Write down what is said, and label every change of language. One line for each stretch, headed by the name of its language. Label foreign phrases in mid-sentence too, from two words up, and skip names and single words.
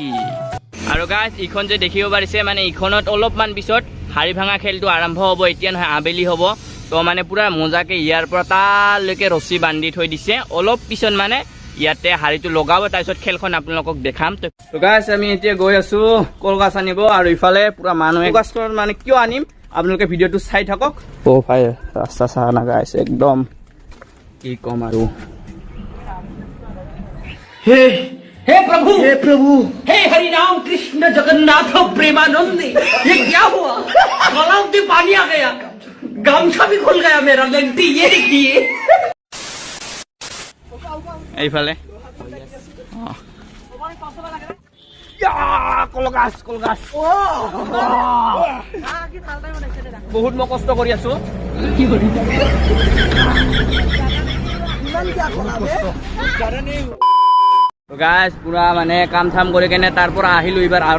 Assamese: আৰু গাইছ ইখন যে দেখিব পাৰিছে মানে ইখনত অলপমান পিছত শাৰী ভাঙা খেলটো আৰম্ভ হ'ব এতিয়া নহয় আবেলি হ'ব তো মানে পুৰা মজাকে ইয়াৰ পৰা তালৈকে ৰছী বান্ধি থৈ দিছে অলপ পিছত মানে ইয়াতে শাৰীটো লগাব তাৰপিছত খেলখন আপোনালোকক দেখাম তো গাইছ আমি এতিয়া গৈ আছো কলগছ আনিব আৰু ইফালে পুৰা মানুহে কলগছ মানে কিয় আনিম আপোনালোকে ভিডিঅ'টো চাই থাকক অ ভাই ৰাস্তা চাহ না গাইছ একদম কি কম আৰু
Hindi: हे प्रभु हे हरि राम कृष्ण जगन्नाथ प्रेमानंद ये क्या हुआ गलाव में पानी आ गया गामछा भी खुल गया मेरा लगती ये देखिए
Assamese: এইফালে কলগাছ বহুত মই কষ্ট কৰি আছো গাইছ পুৰা মানে কাম চাম কৰি কেনে তাৰ পৰা আহিলো এইবাৰ আৰু